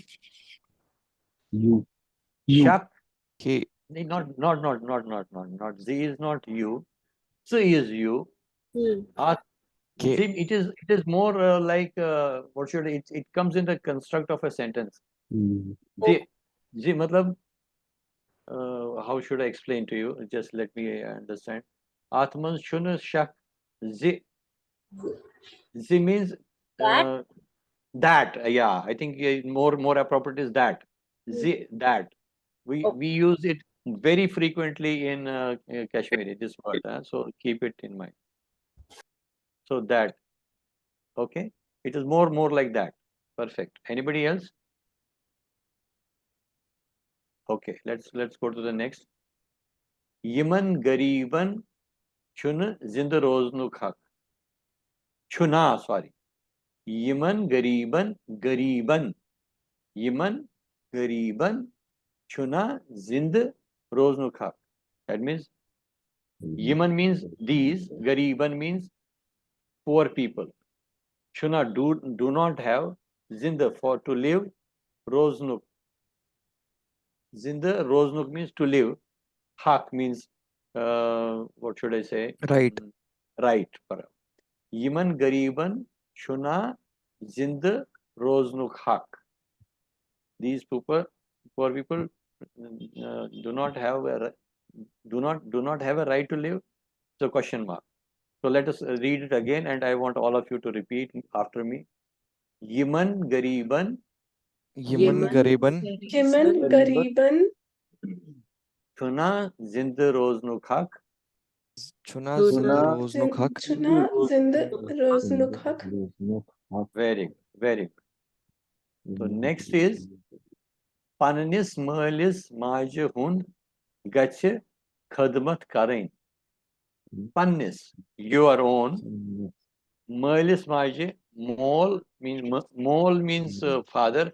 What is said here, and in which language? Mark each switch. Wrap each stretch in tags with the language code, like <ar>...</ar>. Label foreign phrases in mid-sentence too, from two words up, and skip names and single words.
<en>you,</en> <ks>shak.</ks> <en>He, Not. Z is not you. Z is you. At</en> <ks>Ke,</ks> <en>See, it is more like what should it comes in the construct of a sentence.</en> <hi>जी जी मतलब</hi> <en>how should I explain to you? Just let me understand.</en> <ks>Atman shun shak zi zi means</ks> <en>That that. Yeah, I think more appropriate is that zi that. We use it very frequently in Kashmiri. This word, so keep it in mind. So that. Okay, it is more like that. Perfect. Anybody else? Okay, let's go to the next.</en> <ks>Yiman gariban chun zind roznu khak. Chuna, sorry. Yiman gariban. Yiman gariban chuna zind roznu khak.</ks> <en>That means Yiman means these, gariban means poor people. Chuna do not have zinda for to live,</en> <ks>roznuk. Zinda roznuk</ks> <en>means to live. Hak means what should I say? right, Right.</en> <ks>Yiman gariban shuna zind roznuk hak.</ks> <en>These poor people do not have a right to live. It's a question mark. So let us read it again, and I want all of you to repeat after me.</en> <ks>Yiman gariban Yaman Gariban, Yemen, Gariban, shuna zind roznuk hak. Chuna Zind Chuna, Roznuk Hak, Chuna, Zind, Roznuk,</ks> <en>Very good. So next is</en> <ks>Pananis Merlis Maj Hund Gache Khadmat Karain. Panis,</ks> <en>your own.</en> <ks>Merlis Maj,</ks> <en>mole means father.</en>